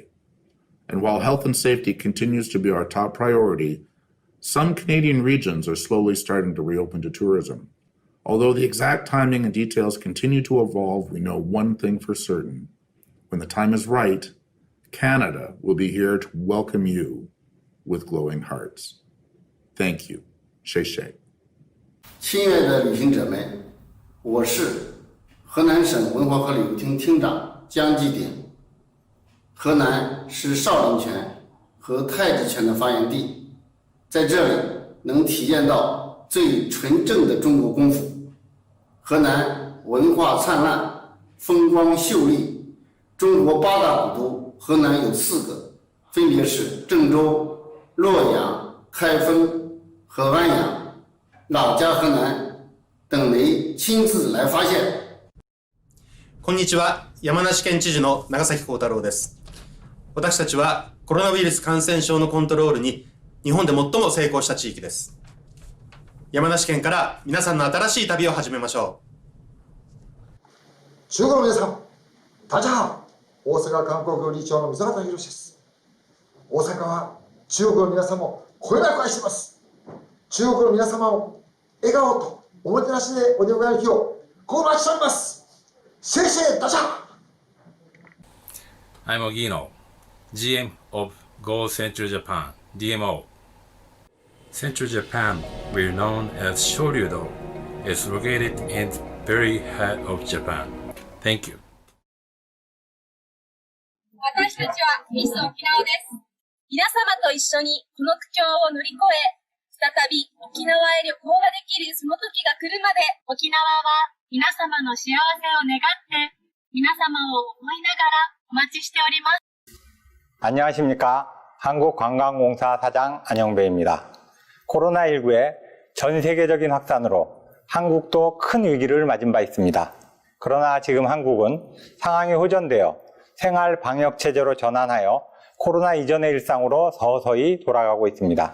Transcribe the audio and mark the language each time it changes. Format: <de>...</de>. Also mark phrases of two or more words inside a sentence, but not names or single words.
<en>And while health and safety continues to be our top priority, some Canadian regions are slowly starting to reopen to tourism. Although the exact timing and details continue to evolve, we know one thing for certain. When the time is right, Canada will be here to welcome you with glowing hearts. Thank you.</en> <zh>谢谢。亲爱的旅行者们，我是河南省文化和旅游厅厅长江继鼎。河南是少林拳和太极拳的发源地，在这里能体验到最纯正的中国功夫。河南文化灿烂，风光秀丽，中国8大古都，河南有4个，分别是郑州、洛阳、开封和安阳。老家河南，等您亲自来发现。</zh> <ja>こんにちは、山梨県知事の長崎幸太郎です。私たちはコロナウイルス感染症のコントロールに日本で最も成功した地域です。山梨県から皆さんの新しい旅を始めましょう。中国の皆さん、</ja> <zh>大家好。</zh> <ja>大阪観光局理事長の溝端宏です。大阪は中国の皆様をこよなく愛しています。中国の皆様を笑顔とおもてなしでお出迎える日をこう待ちしております。</ja> <zh>谢谢大家。</zh> <en>I'm Ogino, GM of Go Central Japan, DMO. Central Japan, we're known as Shoryudo, is located in the very heart of Japan. Thank you.</en> <ja>私たちはミス沖縄です。皆様と一緒にこの苦境を乗り越え、再び沖縄へ旅行ができるその時が来るまで、沖縄は皆様の幸せを願って、皆様を思いながらお待ちしております。</ja> <ko>안녕하십니까. 한국관광공사 사장 안영배입니다. 코로나19의 전 세계적인 확산으로 한국도 큰 위기를 맞은 바 있습니다. 그러나 지금 한국은 상황이 호전되어 생활 방역 체제로 전환하여 코로나 이전의 일상으로 서서히 돌아가고 있습니다.</ko>